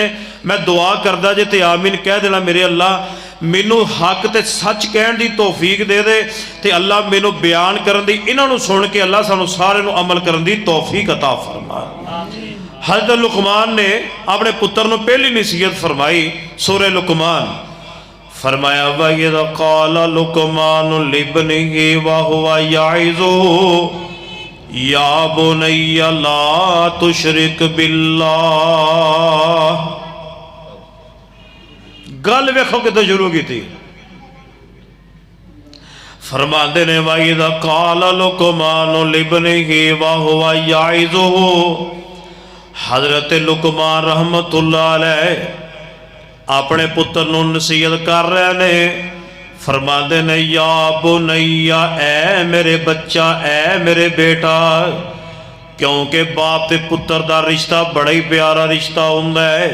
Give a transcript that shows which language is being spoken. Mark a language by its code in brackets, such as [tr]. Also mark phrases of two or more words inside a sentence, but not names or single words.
[pa] میں دعا کردا جے تے آمین کہہ دینا، میرے اللہ مینوں حق تے سچ کہن دی توفیق دے دے، تے اللہ مینوں بیان کرن دی، انہاں نوں سن کے اللہ سانوں سارے نوں عمل کرن دی توفیق عطا فرما. حضرت لقمان نے اپنے پتر نوں پہلی نصیحت فرمائی سورہ لقمان. [ar] फरमाया وإذ قال لقمان لابنه وهو يعظه يا بني لا تشرك بالله. [pa] گل ویکھو کتوں شروع کی تھی. فرماتے نے [ar] وإذ قال لقمان لابنه وهو يعظه. [pa] حضرت لقمان [ar] رحمة الله عليه [pa] اپنے پتر نوں نصیحت کر رہے نے. فرماتے نے [ar] يا بني, [pa] اے میرے بچہ، اے میرے بیٹا، کیونکہ باپ تے پتر کا رشتہ بڑا ہی پیارا رشتہ ہندا ہے.